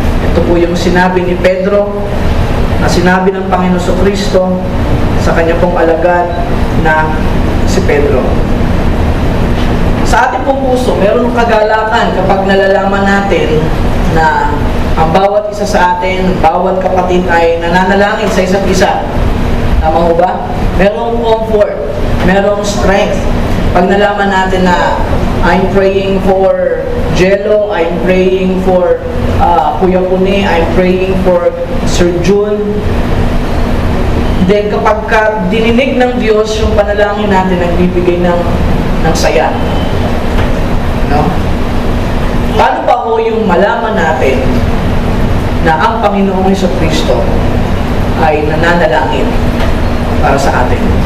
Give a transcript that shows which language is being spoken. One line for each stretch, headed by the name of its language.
Filipino: Ito po yung sinabi ni Pedro, na sinabi ng Panginoon Kristo sa kanya pong alagad na si Pedro. Sa ating pong puso, meron kagalakan kapag nalalaman natin na ang bawat isa sa atin, bawat kapatid ay nananalangin sa isa't isa. Tama ho ba? Merong comfort, merong strength. Pag nalaman natin na
English: I'm praying for Jello, I'm praying for Kuya Pune, I'm praying for Sir Jun.
Filipino: Then kapag dininig ng Diyos yung panalangin natin, nagbibigay ng saya. No? Paano pa ho yung malaman natin na ang Panginoong Jesucristo ay nananalangin para sa atin?